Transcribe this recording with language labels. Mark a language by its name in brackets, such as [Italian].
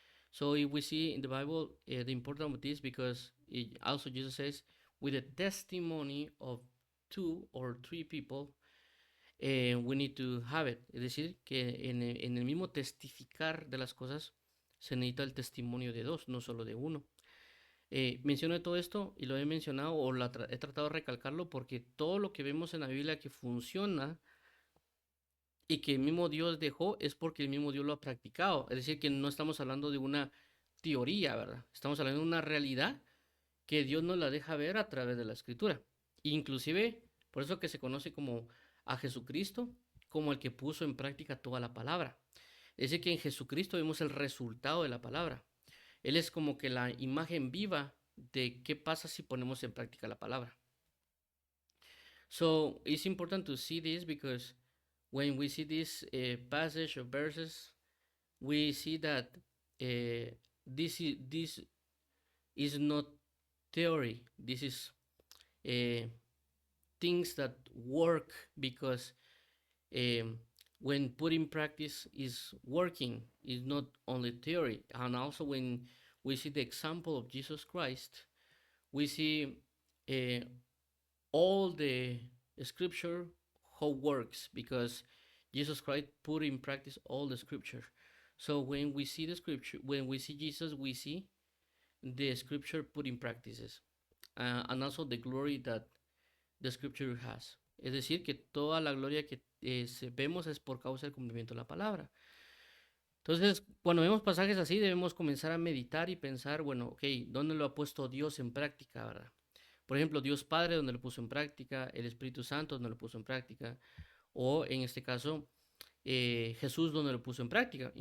[English] So if we see in the Bible the importance of this, because also Jesus says, with the testimony of two or three people, we need to have it. [Spanish] Es decir, que en el mismo testificar de las cosas se necesita el testimonio de dos, no solo de uno. Menciono todo esto y lo he mencionado o he tratado de recalcarlo porque todo lo que vemos en la Biblia que funciona y que el mismo Dios dejó es porque el mismo Dios lo ha practicado. Es decir, que no estamos hablando de una teoría, ¿verdad? Estamos hablando de una realidad que Dios nos la deja ver a través de la escritura. Inclusive, por eso que se conoce como a Jesucristo como el que puso en práctica toda la palabra. Es decir, que en Jesucristo vemos el resultado de la palabra. Él es como que la imagen viva de qué pasa si ponemos en práctica la palabra. [English] So it's important to see this because when we see this passage of verses, we see that this is not theory. This is things that work because when put in practice is working, is not only theory. And also when we see the example of Jesus Christ, we see all the scripture how works because Jesus Christ put in practice all the scripture. So when we see the scripture, when we see Jesus, we see the scripture put in practices, and also the glory that the scripture has. [Spanish] Es decir, que toda la gloria que vemos es por causa del cumplimiento de la palabra. Entonces, cuando vemos pasajes así, debemos comenzar a meditar y pensar, bueno, ok, ¿dónde lo ha puesto Dios en práctica, verdad? Por ejemplo, Dios Padre, donde lo puso en práctica, el Espíritu Santo, donde lo puso en práctica, o en este caso, Jesús, donde lo puso en práctica.